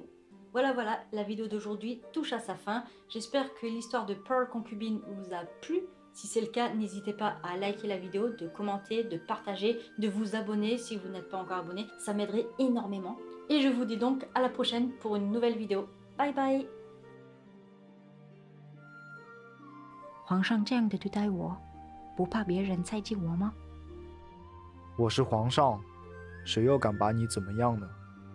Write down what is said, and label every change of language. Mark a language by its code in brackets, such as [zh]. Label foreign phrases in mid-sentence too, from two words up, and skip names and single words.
[fr] Voilà, la vidéo d'aujourd'hui touche à sa fin. J'espère que l'histoire de Pearl Concubine vous a plu. Si c'est le cas, n'hésitez pas à liker la vidéo, de commenter, de partager, de vous abonner si vous n'êtes pas encore abonné. Ça m'aiderait énormément. Et je vous dis donc à la prochaine pour une nouvelle vidéo. [en] Bye bye! [zh] 皇上这样的对待我，不怕别人猜忌我吗？我是皇上，谁又敢把你怎么样呢？